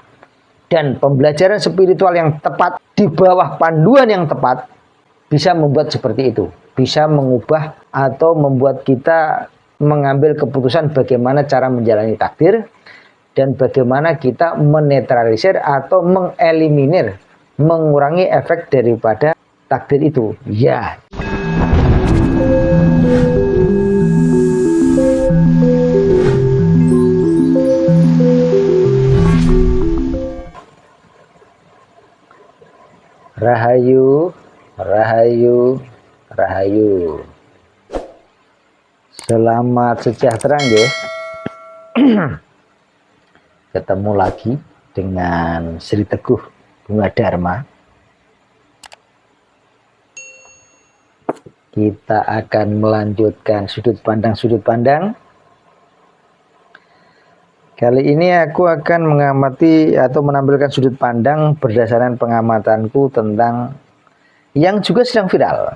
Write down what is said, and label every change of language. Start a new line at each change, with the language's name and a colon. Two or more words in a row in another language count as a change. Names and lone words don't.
Indonesian: Dan pembelajaran spiritual yang tepat di bawah panduan yang tepat bisa membuat seperti itu. Bisa mengubah atau membuat kita mengambil keputusan bagaimana cara menjalani takdir dan bagaimana kita menetralisir atau mengeliminir, mengurangi efek daripada takdir itu. Ya. Rahayu, rahayu, rahayu. Selamat sejahtera nggih. Ketemu lagi dengan Sri Teguh Bunga Dharma. Kita akan melanjutkan sudut pandang. Kali ini aku akan mengamati atau menampilkan sudut pandang berdasarkan pengamatanku tentang yang juga sedang viral.